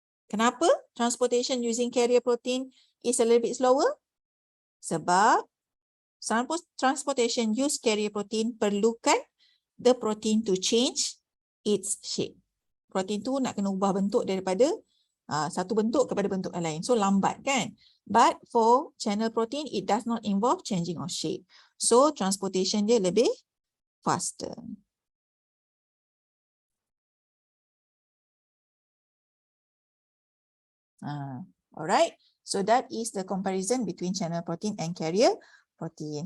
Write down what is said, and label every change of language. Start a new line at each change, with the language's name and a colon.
English: Kenapa transportation using carrier protein is a little bit slower? Sebab transportation use carrier protein perlukan the protein to change its shape.
Malay: protein tu nak kena ubah bentuk daripada satu bentuk kepada bentuk yang lain. So lambat kan?
English: But for channel protein, it does not involve changing of shape.
Malay: So transportation dia lebih faster.
English: Alright. So that is the comparison between channel protein and carrier protein.